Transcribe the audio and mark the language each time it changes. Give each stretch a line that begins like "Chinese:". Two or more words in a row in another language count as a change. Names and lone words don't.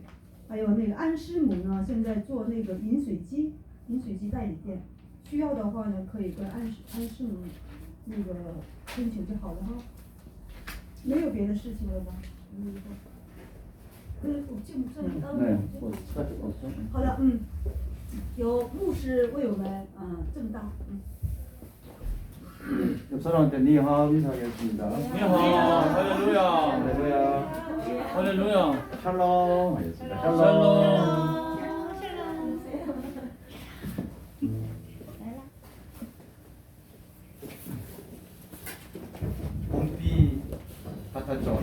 Chinese: 还有那个安师母呢，现在做那个饮水机代理店，需要的话呢可以跟安师母那个申请就好了哈。没有别的事情了吧？好的，由牧师为我们正道。
Korean: 옆 사람한테 니하오 인사하겠습니다. 니하오, 할렐루야. 할렐루야. 할렐루야. 샬롬 하겠습니다. 샬롬. 봄비 같았죠.